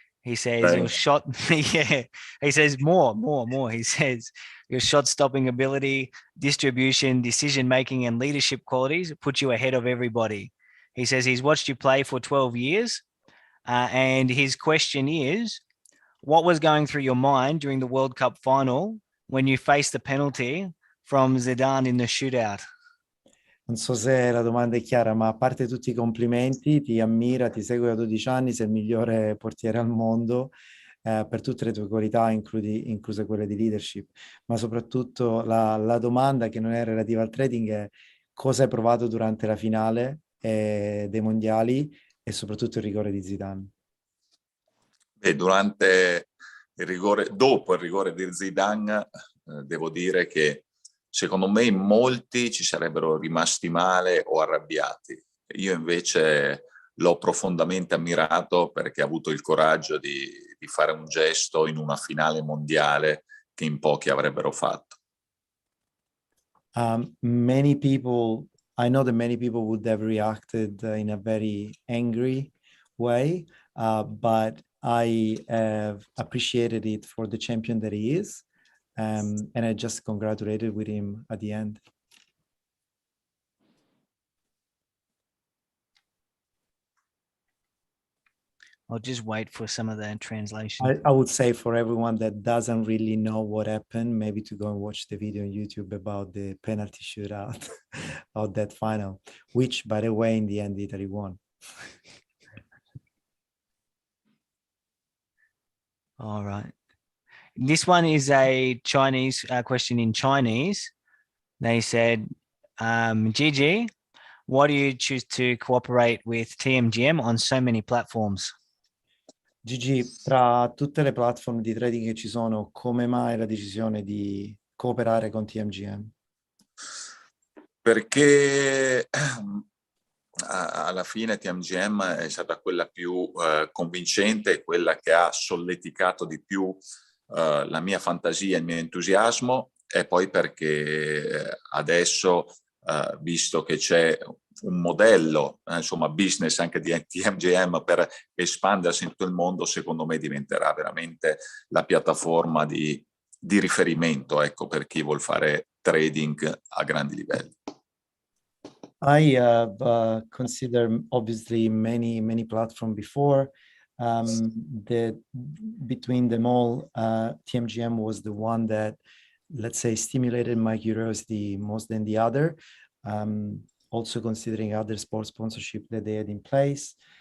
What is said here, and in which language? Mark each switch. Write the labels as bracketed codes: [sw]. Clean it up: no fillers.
[en] He says your shot, yeah. He says more. He says your shot stopping ability, distribution, decision making, and leadership qualities put you ahead of everybody. He says he's watched you play for 12 years. And his question is, what was going through your mind during the World Cup final when you faced the penalty from Zidane in the shootout? [it] Non so se la domanda è chiara, ma a parte tutti i complimenti, ti ammira, ti segue da 12 anni, sei il migliore portiere al mondo per tutte le tue qualità, incluse quelle di leadership. Ma soprattutto la domanda che non è relativa al trading è cosa hai provato durante la finale dei mondiali e soprattutto il rigore di Zidane. Durante il rigore, dopo il rigore di Zidane, devo dire che secondo me in molti ci sarebbero rimasti male o arrabbiati. Io invece l'ho profondamente ammirato perché ha avuto il coraggio di fare un gesto in una finale mondiale che in pochi avrebbero fatto. [en] Many people, I know that many people would have reacted in a very angry way, but I have appreciated it for the champion that he is. And I just congratulated with him at the end. I'll just wait for some of the translation. I would say for everyone that doesn't really know what happened, maybe to go and watch the video on YouTube about the penalty shootout of that final, which, by the way, in the end, Italy won. All right. This one is a Chinese question in Chinese. They said, Gigi, why do you choose to cooperate with Tmgm on so many platforms? [it] Gigi, tra tutte le platform di trading che ci sono, come mai la decisione di cooperare con Tmgm? Perché alla fine Tmgm è stata quella più convincente, quella che ha solleticato di più la mia fantasia, il mio entusiasmo, e poi perché adesso, visto che c'è un modello, insomma, business anche di Tmgm per espandersi in tutto il mondo, secondo me diventerà veramente la piattaforma di riferimento, ecco, per chi vuol fare trading a grandi livelli. [en] I have considered obviously many platforms before. Between them all, Tmgm was the one that, let's say, stimulated my curiosity most than the other. Also considering other sports sponsorship that they had in place.